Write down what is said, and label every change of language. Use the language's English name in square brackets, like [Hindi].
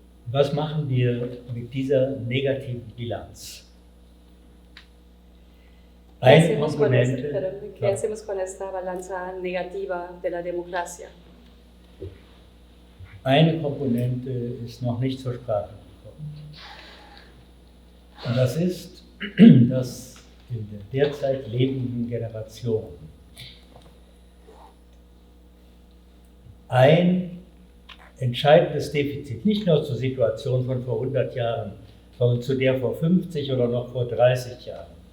[German] Was machen wir mit dieser negativen Bilanz? [Spanish] ¿Qué hacemos con esta balanza negativa de la democracia? [German] Eine Komponente ist noch nicht zur Sprache gekommen. Und das ist, dass in der derzeit lebenden Generation ein entscheidendes Defizit, nicht nur zur Situation von vor 100 Jahren, sondern zu der vor 50 oder noch vor 30 Jahren.